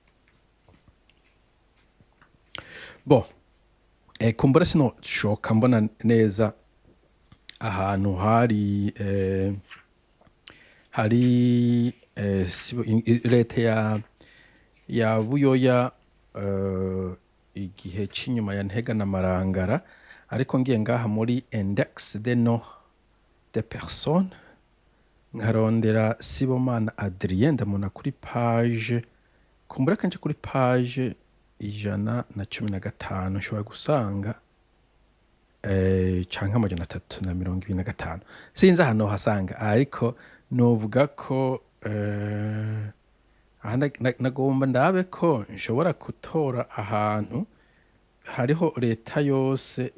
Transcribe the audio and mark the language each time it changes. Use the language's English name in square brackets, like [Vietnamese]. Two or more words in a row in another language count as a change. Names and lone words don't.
[Rundi] bo kumbura sino shoka mbona neza ahantu hari leta ya Buyoya igihe c'inyuma ya Ntega na Marangara ariko ngiye ngaha muri [French] index des noms des personnes [Rundi] nkarondera Sibomana Adrien ndamuna kuri page kumbura kanje kuri page 115 nshobora gusanga canke 325 sinzi hano hasanga ariko novuga ko nagomba ndabe ko nshobora gutora ahantu hariho leta yose